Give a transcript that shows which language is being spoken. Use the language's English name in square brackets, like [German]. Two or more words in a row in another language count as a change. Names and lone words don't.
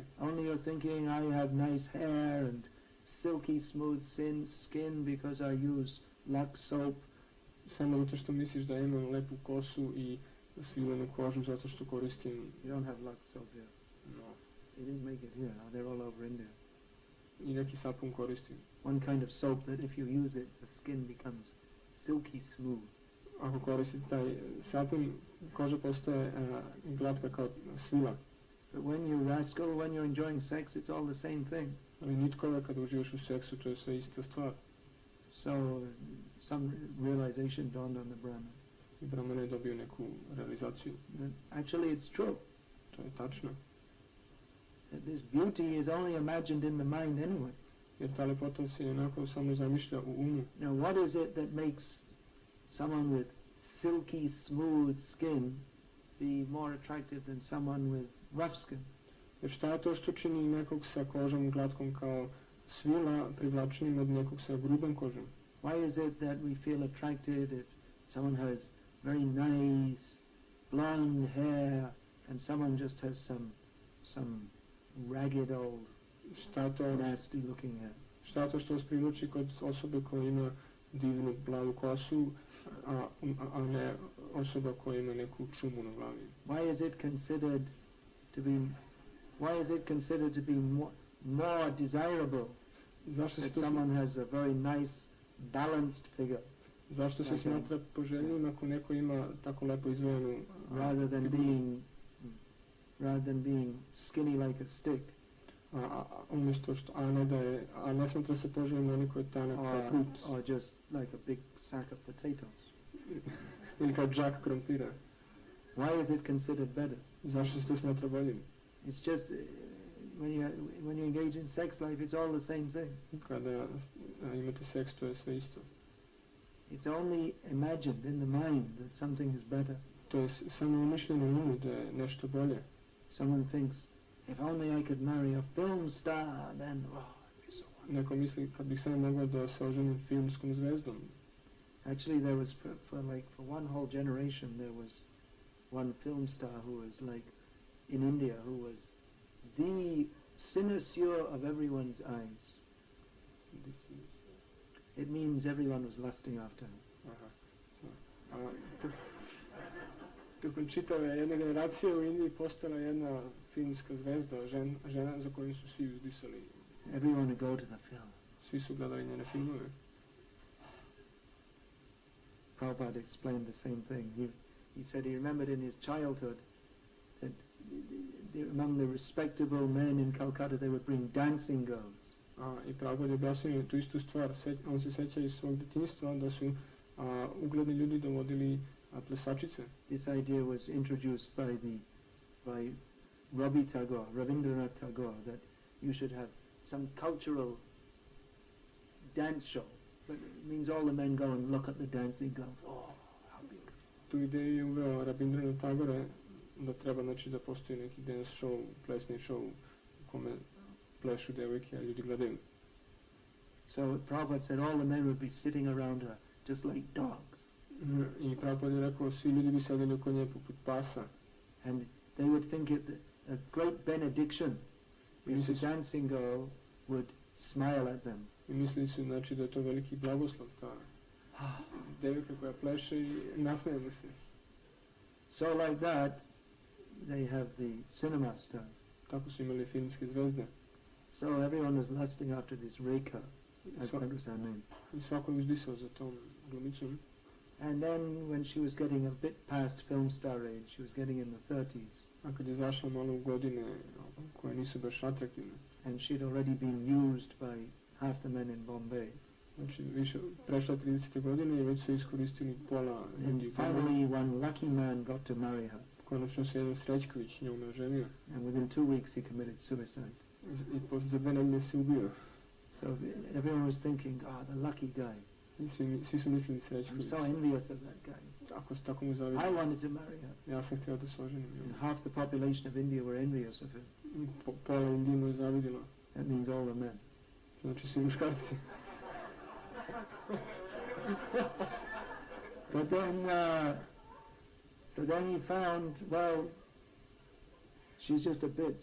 [English] Only you're thinking I have nice hair and silky smooth skin because I use Lux soap. [Serbian] Samo zato što misliš da imam lepu kosu i svilenu kožu zato što koristim. [English] You don't have Lux soap here. No. They didn't make it here. They're all over India. [Serbian] I neki sapun koristim. [English] One kind of soap that if you use it, the skin becomes silky smooth. [Serbian] Ako koristite taj sapun, koža postaje glatka kao svila. [English] But when you rascal, when you're enjoying sex, it's all the same thing. [Serbian] Ali nitkove kad uživaš u seksu, to je sve ista stvar. [English] So some realization dawned on the Brahmin. [Serbian] I Brahman je dobio neku realizaciju. [English] That actually it's true. [Serbian] To je tačno. [English] That this beauty is only imagined in the mind anyway. [Serbian] Jer ta lepota se onako samo zamišlja u umu. [English] Now what is it that makes someone with silky smooth skin be more attractive than someone with rough skin? [Serbian] Jer šta je to što čini nekog sa kožom glatkom kao svila privlačnim od nekog sa grubom kožom? [English] Why is it that we feel attracted if someone has very nice blonde hair and someone just has some ragged old nasty looking hair? [Serbian] Šta je to što vas privlači kod osobe koja ima divnu plavu kosu, a ne osoba koja ima neku čumu na glavi? [English] Why is it considered to be more desirable that someone has a very nice balanced figure? [Serbian] Zašto se smatra poželjnim ako neko ima tako lepo izvojenu [English] rather than being skinny like a stick? [Serbian] Umjesto što a ne smatra se poželjnim oni koji je tanak kao prut. [English] Or just like a big sack of potatoes. [Serbian] Ili kao džak krompira. [English] Why is it considered better? [Serbian] Zašto se to smatra boljim? [English] It's just when you engage in sex life, it's all the same thing. [Serbian] Kada imate seks, to je sve isto. [English] It's only imagined in the mind that something is better. [Serbian] To je samo umišljeno u umu da je nešto bolje. [English] Someone thinks, if only I could marry a film star, then it'd be so wonderful. [Serbian] Neko misli kad bih samo mogao da se oženim filmskom zvezdom. [English] Actually, there was for one whole generation there was one film star who was like in India who was the cynosure of everyone's eyes. It means everyone was lusting after her. Aha. [Serbian] A tokom čitave jedne generacije u Indiji postala jedna filmska zvezda, žena za koju su svi uzdisali. [English] Everyone would go to the film. [Serbian] Svi su gledali njene filmove. [English] Prabhupada explained the same thing. He said he remembered in his childhood that among the respectable men in Calcutta they would bring dancing girls. [Serbian] I Prabhupada je objasnio tu istu stvar. On se seća iz svog djetinjstva da su ugledni ljudi dovodili plesačice. [English] This idea was introduced by Rabindranath Tagore, that you should have some cultural dance show. But it means all the men go and look at the dancing girls. Oh, how beautiful. [Serbian] Tu ideju je uveo Rabindranath Tagore da treba da postoji neki [English] dance show, [Serbian] plesni show u kome plešu devojke, a ljudi gledaju. [English] So Prabhupada said all the men would be sitting around her just like dogs. [Serbian] I Prabhupada je rekao svi ljudi bi sedeli oko nje poput pasa. [English] And they would think it a great benediction if the dancing girl would smile at them. [Serbian] I mislili su znači da je to veliki blagoslov, ta devojka koja pleše i nasmeje mu se. [English] So like that they have the cinema stars. [Serbian] Tako su imali filmske zvezde. [English] So everyone was lusting after this Rekha, as that was her name. [Serbian] I svako je uzdisao za tom glumicom. [English] And then when she was getting a bit past film star age, she was getting in the 30s. [Serbian] A kad je zašla malo u godine koje nisu baš atraktivne. [English] And she had already been used by half the men in Bombay. [Serbian] Znači više prešla 30. godine i već su iskoristili pola ljudi. [English] Finally one lucky man got to marry her. [Serbian] Konačno se jedan Srećković njome oženio. [English] And within 2 weeks he committed suicide. [Serbian] I za 2 nedelje se ubio. [English] So everyone was thinking, the lucky guy. [Serbian] Svi su mislili Srećković. [English] I'm so envious of that guy. [Serbian] Ako se tako mu zavidim. [English] I wanted to marry her. [Serbian] Ja sam htio da se oženim. [English] And half the population of India were envious of him. [Serbian] Pola Indije mu je zavidilo. [English] That means all the men. [Serbian] Znači svi muškarci. [English] But then he found, well, she's just a bitch.